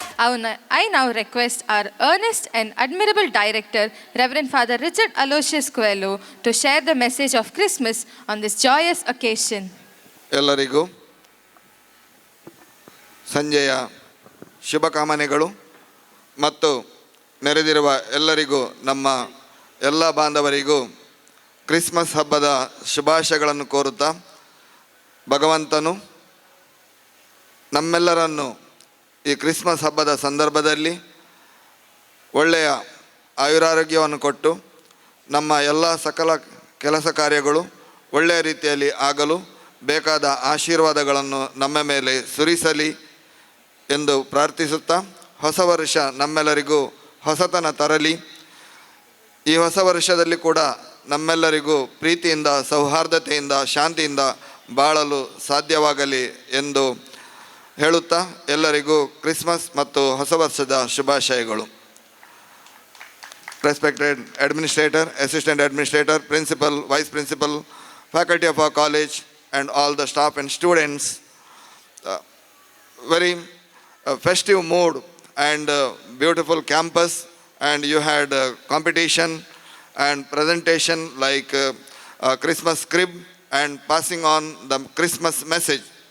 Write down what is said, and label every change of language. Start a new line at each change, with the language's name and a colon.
English: I now request our earnest and admirable director, Reverend Father Richard Aloysius Coelho, to share the message of Christmas on this joyous occasion.
Kannada: ಎಲ್ಲರಿಗೂ ಸಂಜೆಯ ಶುಭಕಾಮನೆಗಳು ಮತ್ತು ನೆರೆದಿರುವ ಎಲ್ಲರಿಗೂ ನಮ್ಮ ಎಲ್ಲ ಬಾಂಧವರಿಗೂ Christmas ಹಬ್ಬದ ಶುಭಾಶಯಗಳನ್ನು ಕೋರುತ್ತಾ ಭಗವಂತನು ನಮ್ಮೆಲ್ಲರನ್ನು ಈ ಕ್ರಿಸ್ಮಸ್ ಹಬ್ಬದ ಸಂದರ್ಭದಲ್ಲಿ ಒಳ್ಳೆಯ ಆಯುರಾರೋಗ್ಯವನ್ನು ಕೊಟ್ಟು ನಮ್ಮ ಎಲ್ಲ ಸಕಲ ಕೆಲಸ ಕಾರ್ಯಗಳು ಒಳ್ಳೆಯ ರೀತಿಯಲ್ಲಿ ಆಗಲು ಬೇಕಾದ ಆಶೀರ್ವಾದಗಳನ್ನು ನಮ್ಮ ಮೇಲೆ ಸುರಿಸಲಿ ಎಂದು ಪ್ರಾರ್ಥಿಸುತ್ತಾ ಹೊಸ ವರ್ಷ ನಮ್ಮೆಲ್ಲರಿಗೂ ಹೊಸತನ ತರಲಿ. ಈ ಹೊಸ ವರ್ಷದಲ್ಲಿ ಕೂಡ ನಮ್ಮೆಲ್ಲರಿಗೂ ಪ್ರೀತಿಯಿಂದ, ಸೌಹಾರ್ದತೆಯಿಂದ, ಶಾಂತಿಯಿಂದ ಬಾಳಲು ಸಾಧ್ಯವಾಗಲಿ ಎಂದು ಹೇಳುತ್ತಾ ಎಲ್ಲರಿಗೂ ಕ್ರಿಸ್ಮಸ್ ಮತ್ತು ಹೊಸ ವರ್ಷದ ಶುಭಾಶಯಗಳು.
English: Respected Administrator, Assistant Administrator, Principal, Vice Principal, faculty of our college and all the staff and students, very festive mood and beautiful campus, and you had competition and presentation like Christmas crib and passing on the Christmas message.